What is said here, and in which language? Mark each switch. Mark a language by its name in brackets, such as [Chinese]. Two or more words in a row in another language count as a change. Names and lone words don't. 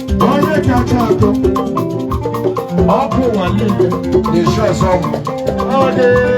[Igbo] Onye kacha atọ, ọ bụ ụwa niile. [English] The show is on. [Igbo] Ọ dị.